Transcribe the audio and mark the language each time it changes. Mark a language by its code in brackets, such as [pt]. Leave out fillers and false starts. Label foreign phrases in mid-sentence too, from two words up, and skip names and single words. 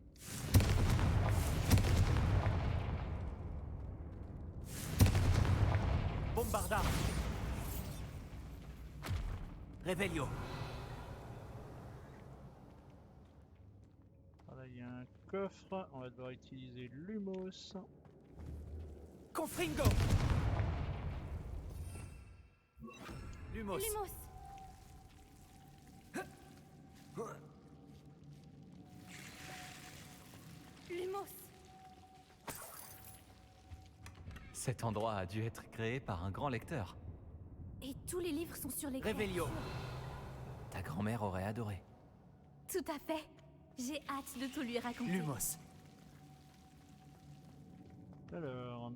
[fr] Bombarda. Réveillon. Voilà, il y a un coffre. On va devoir utiliser l'humos. Confringo. Lumos. Lumos. Lumos. Cet endroit a dû être créé par un grand lecteur. Et tous les livres sont sur les Réveillon. créatures. Ta grand-mère aurait adoré. Tout à fait. J'ai hâte de tout lui raconter. Lumos. Alors,